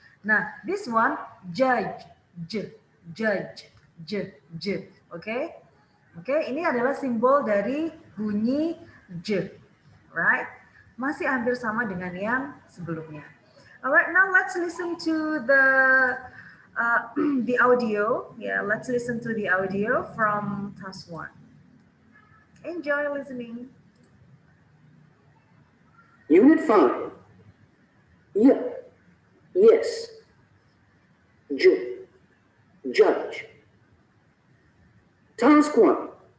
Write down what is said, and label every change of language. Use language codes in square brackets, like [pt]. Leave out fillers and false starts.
[en] Nah, this one judge, judge. Oke? [id] Oke, ini adalah simbol dari bunyi j. [en] Right? [id] Masih hampir sama dengan yang sebelumnya. [en] Alright, now let's listen to the audio. Yeah, let's listen to the audio from task 1. Enjoy listening. Unit 5. Yes. Judge. Task 1.